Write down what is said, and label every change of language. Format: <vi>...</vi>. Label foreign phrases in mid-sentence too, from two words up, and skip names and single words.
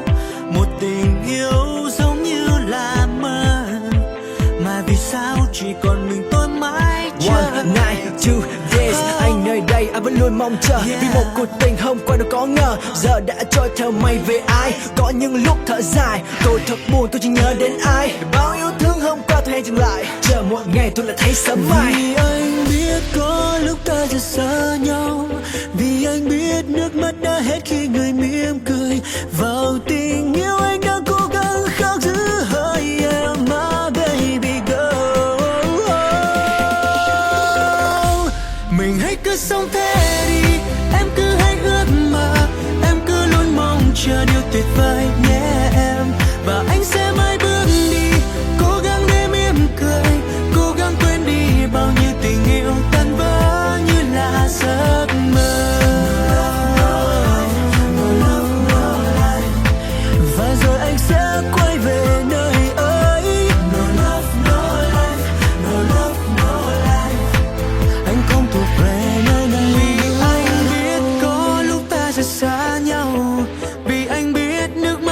<vi>Một tình yêu giống như là mơ, mà vì sao chỉ còn mình tôi mãi chờ.</vi> <en>1 night, 2 days,</en> <vi>anh nơi đây anh vẫn luôn mong chờ. Vì một cuộc tình hôm qua đâu có ngờ, giờ đã trôi theo mây về ai. Có những lúc thở dài, tôi thật buồn, tôi chỉ nhớ đến ai. Bao yêu thương hôm qua tôi hay dừng lại, chờ một ngày tôi lại thấy sớm mai. Vì anh biết có lúc ta sẽ xa nhau, vì anh biết nước mắt đã hết khi người mỉm cười. Vào tình yêu anh đang cố gắng khắc giữ hơi em mà</vi> <en>baby girl.</en> <vi>Mình hãy cứ sống thế đi, em cứ hãy ước mơ, em cứ luôn mong chờ điều tuyệt vời nhé em. Và anh sẽ mãi bước đi, cố gắng để mỉm cười, cố gắng quên đi bao nhiêu tình yêu tan vỡ như là giấc mơ. Và rồi anh sẽ quay về nơi ấy.</vi> <en>No love, no life, no love, no life.</en> <vi>Anh không thuộc về nơi này. Vì anh biết có lúc ta sẽ xa nhau, vì anh biết</vi>